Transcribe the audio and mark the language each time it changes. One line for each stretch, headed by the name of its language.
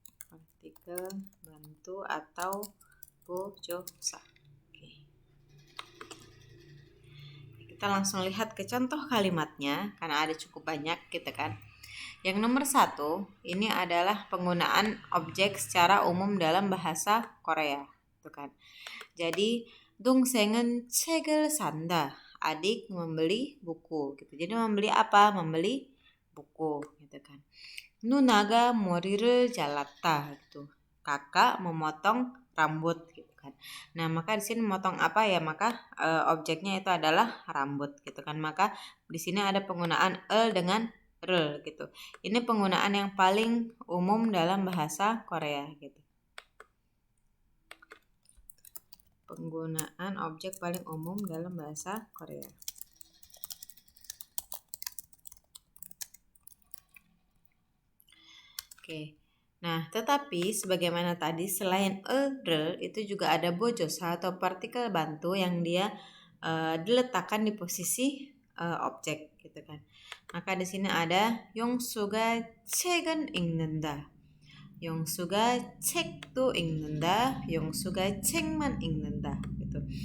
Indonesian: Partikel bantu atau bojosa. Kita langsung lihat ke contoh kalimatnya karena ada cukup banyak gitu kan. Yang nomor 1 ini adalah penggunaan objek secara umum dalam bahasa Korea gitu kan.
Korean: Jadi 동생은 책을 산다.
Indonesian: Adik membeli buku gitu. Jadi membeli apa? Membeli buku gitu kan.
Korean: 누나가 머리를 잘랐다 gitu.
Indonesian: Kakak memotong rambut gitu kan. Nah, maka di sini memotong apa ya? Maka objeknya itu adalah rambut gitu kan. Maka di sini ada penggunaan dengan r gitu. Ini penggunaan yang paling umum dalam bahasa Korea gitu. Penggunaan objek paling umum dalam bahasa Korea. Oke. Nah, tetapi sebagaimana tadi, selain rel itu juga ada bojosa atau partikel bantu yang dia diletakkan di posisi objek gitu kan. Maka di sini ada
Korean: 용수가 책은 읽는다. 용수가 책도 읽는다. 용수가 책만 읽는다 gitu.